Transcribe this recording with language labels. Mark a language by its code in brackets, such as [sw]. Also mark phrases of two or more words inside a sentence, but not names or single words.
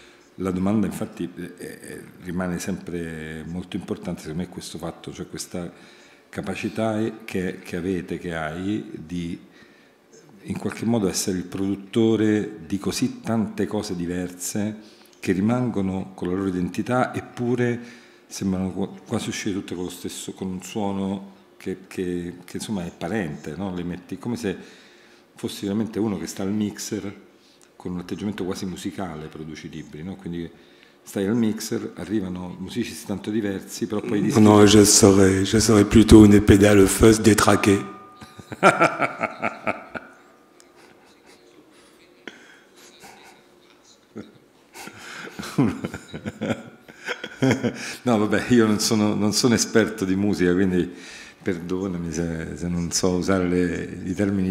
[it] La domanda infatti rimane sempre molto importante, secondo me, questo fatto, cioè questa capacità che avete, che hai, di in qualche modo essere il produttore di così tante cose diverse che rimangono con la loro identità, eppure sembrano quasi uscire tutte con lo stesso, con un suono che insomma è parente, no? Le metti come se fossi veramente uno che sta al mixer, con un atteggiamento quasi musicale produci libri, no? Quindi stai al mixer, arrivano musicisti tanto diversi, però poi dischi... No, [fr] je serais plutôt une pédale fuzz détraquée. [it] No, vabbè, io non sono esperto di musica, quindi perdonami se non so usare i termini